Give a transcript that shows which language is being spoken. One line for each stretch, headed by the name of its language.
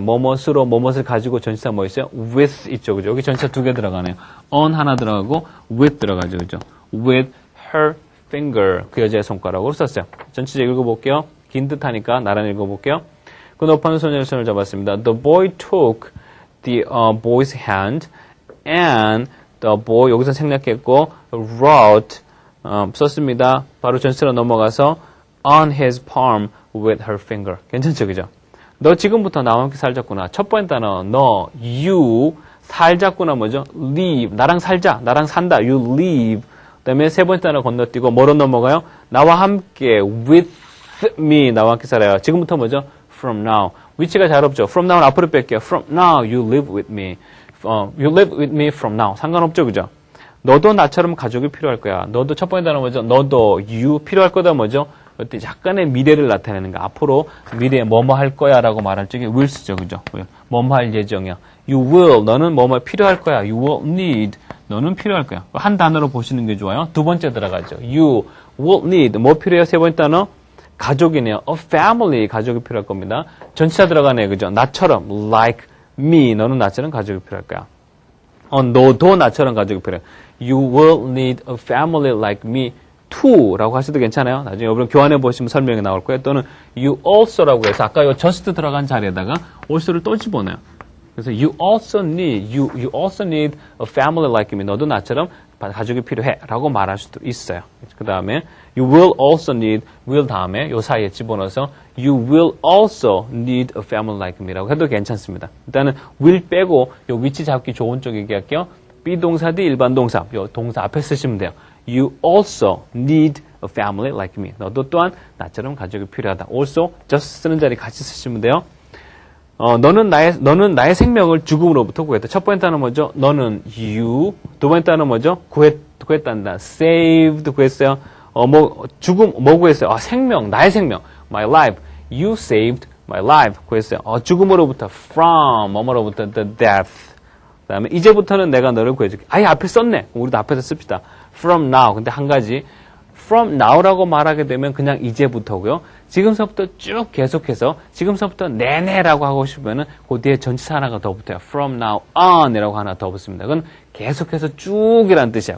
Korean: 뭐뭇으로, 뭐뭇을 가지고 전치사 뭐 있어요? with 있죠. 그죠? 여기 전치사 두 개 들어가네요. on 하나 들어가고 with 들어가죠. 그죠?
English: with her finger.
Korean: 그 여자의 손가락으로 썼어요. 전치사 읽어볼게요. 긴 듯하니까 나란히 읽어볼게요. 그 높은 소년의 손을 잡았습니다.
English: The boy took the boy's hand and the boy,
Korean: 여기서 생략했고,
English: wrote,
Korean: 썼습니다. 바로 전체로 넘어가서
English: on his palm with her finger.
Korean: 괜찮죠, 그죠? 너 지금부터 나와 함께 살자꾸나. 첫 번째 단어, 너, you, 살자꾸나 뭐죠? live, 나랑 살자, 나랑 산다, you live. 그 다음에 세 번째 단어 건너뛰고 뭐로 넘어가요? 나와 함께,
English: with me,
Korean: 나와 함께 살아요. 지금부터 뭐죠?
English: from now.
Korean: 위치가 잘 없죠? from now는 앞으로 뺄게요.
English: from now, you live with me. You live with me from now.
Korean: 상관없죠, 그죠? 너도 나처럼 가족이 필요할 거야. 너도 첫 번째 단어 뭐죠? 너도 you 필요할 거다 뭐죠? 어때 약간의 미래를 나타내는 거. 앞으로 미래에 뭐뭐 할 거야라고 말할 적에 will 쓰죠, 그죠? 뭐뭐 할 예정이야.
English: You will
Korean: 너는 뭐뭐 필요할 거야.
English: You will need
Korean: 너는 필요할 거야. 한 단어로 보시는 게 좋아요. 두 번째 들어가죠. You will need 뭐 필요해요? 세 번째 단어 가족이네요.
English: A family
Korean: 가족이 필요할 겁니다. 전치사 들어가네요, 그죠? 나처럼
English: like me
Korean: 너는 나처럼 가족이 필요할 거야. 너도 나처럼 가족이 필요해.
English: You will need a family like me too
Korean: 라고 하셔도 괜찮아요. 나중에 여러분 교환해 보시면 설명이 나올 거예요. 또는
English: you also
Korean: 라고 해서 아까 요 just 들어간 자리에다가 also를 또 집어넣어요. 그래서
English: you also need a family like me.
Korean: 너도 나처럼 가족이 필요해 라고 말할 수도 있어요. 그 다음에
English: you will also need will
Korean: 다음에 요 사이에 집어넣어서
English: you will also need a family like me
Korean: 라고 해도 괜찮습니다. 일단은 will 빼고 요 위치 잡기 좋은 쪽 얘기할게요. 비동사 대 일반 동사 요 동사 앞에 쓰시면 돼요.
English: You also need a family like me.
Korean: 너도 또한 나처럼 가족이 필요하다. also just 쓰는 자리 같이 쓰시면 돼요. 너는 나의 생명을 죽음으로부터 구했다. 첫 번째 단어 뭐죠? 너는 you. 두 번째 단어 뭐죠? 구했단다. saved 구했어요. 죽음, 뭐 구했어요? 생명, 나의 생명.
English: My life. You saved my life.
Korean: 구했어요. 죽음으로부터, from, 뭐뭐로부터, the death. 그 다음에, 이제부터는 내가 너를 구해줄게. 아예 앞에 썼네. 우리도 앞에서 씁시다.
English: From now.
Korean: 근데 한 가지.
English: From now
Korean: 라고 말하게 되면 그냥 이제부터고요. 지금서부터 쭉 계속해서 지금서부터 내내라고 하고 싶으면은 그 뒤에 전치사 하나가 더 붙어요.
English: From now on
Korean: 이라고 하나 더 붙습니다. 그건 계속해서 쭉이라는 뜻이야.